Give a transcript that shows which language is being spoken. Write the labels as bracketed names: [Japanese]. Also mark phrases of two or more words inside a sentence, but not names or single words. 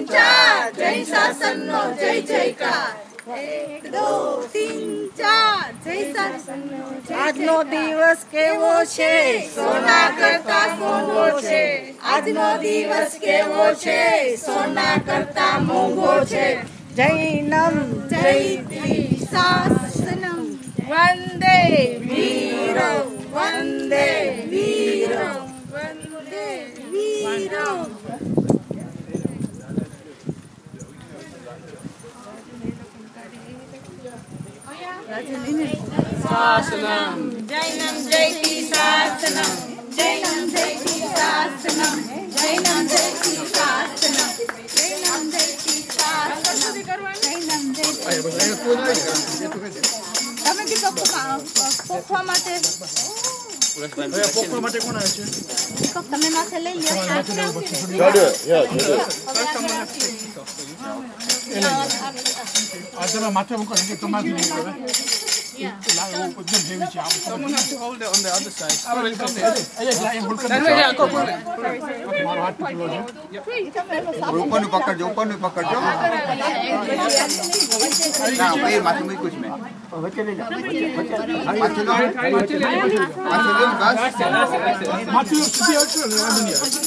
[Gujarati] 4 જૈન શાસનનો જય જયકાર 1 2 3 4 જય શાસનનો આજનો દિવસ કેવો છે સોના કરતા મોંઘો છે આજનો દિવસ કેવો છે સોના કરતા મોંઘો છે [Sanskrit] જૈનમ જયતિ શાસનમ વંદે વીરો વંદે વીરો વંદે વીરો શાસનમ જૈનમ જયતિ શાસનમ જૈનમ જયતિ શાસનમ જૈનમ જયતિ શાસનમ જૈનમ જયતિ શાસનમ જૈનમ જયતિ [Gujarati] તમે કીધું પોખવા માટે પોખવા માટે કોણ આવે છે તમે માથે લઈ લ્યો આ તમે માથે મૂકો કે તમારી નહીં આવે લાવો એકદમ હેવી છે [English] Someone has to hold it on the other side. [Gujarati] મારો હાથ પકડો છે ઉપરનું પકડજો ઉપરનું પકડજો ના ભાઈ માથું મૂક્યું છે મેં વચ્ચે લઈ જા પાછળ લો બસ માથું સીધી આવશે ને વાંધો નહીં